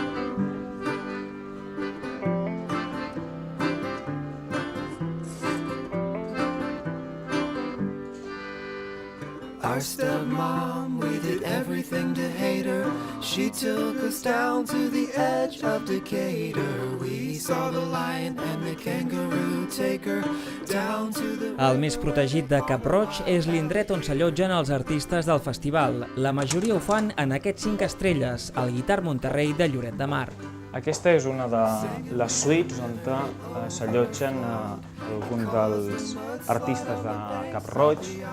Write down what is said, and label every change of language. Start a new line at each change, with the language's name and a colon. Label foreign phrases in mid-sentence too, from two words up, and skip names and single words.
English: Our stepmom, we did everything to hate her. She took us down to the edge of Decatur. We saw the lion and the kangaroo take her down to the...
Catalan: El més protegit de Cap-roig és l'indret on s'allotgen els artistes del festival. La majoria ho fan en aquests 5 estrelles, al Guitar Monterrey de Lloret de Mar. Aquesta és una de les suites on s'allotgen alguns dels artistes de Cap-roig.